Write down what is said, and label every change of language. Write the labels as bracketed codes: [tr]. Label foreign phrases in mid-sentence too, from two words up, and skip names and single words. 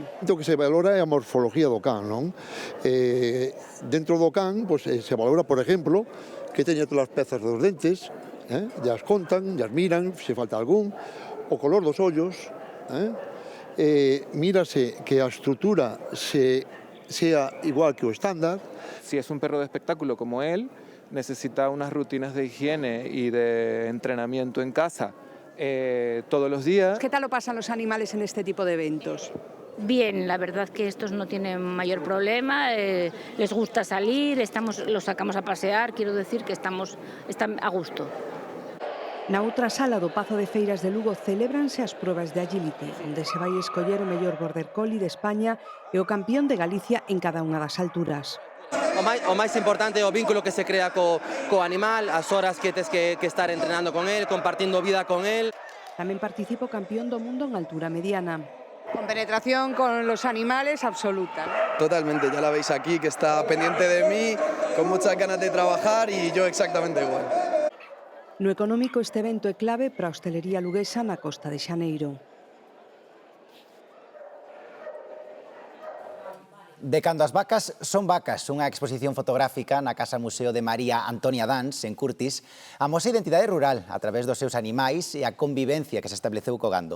[gl] O que se valora é a morfología do can, non? Dentro do can se valora, por exemplo, que teña todas as pezas dos dentes, as contan, as miran, se falta algún, o color dos ollos, mírase que a estrutura sea igual que o estándar. [es] Si es un perro de espectáculo como él, necesita unas rutinas de higiene y de entrenamiento en casa todos los días. ¿Qué tal lo pasan los animales en este tipo de eventos? Bien, la verdad que estos no tienen mayor problema, les gusta salir, los sacamos a pasear, quiero decir que están a gusto. [gl] Na outra sala do Pazo de Feiras de Lugo celébranse as probas de agility, onde se vai escoller o mellor border collie de España e o campeón de Galicia en cada unha das alturas. O máis importante é o vínculo que se crea co animal, as horas que tes que estar entrenando con el, compartindo vida con el. Tamén participa o campeón do mundo en altura mediana. [es] Con penetración con los animales absoluta, ¿no? Totalmente, ya la veis aquí, que está pendiente de mí, con muchas ganas de trabajar y yo exactamente igual. [gl] No económico, este evento é clave para a hostelería luguesa na Costa de Xaneiro. De cando as vacas son vacas, unha exposición fotográfica na Casa Museo de María Antonia Dans, en Curtis, amosa a identidade rural a través dos seus animais e a convivencia que se estableceu co gando.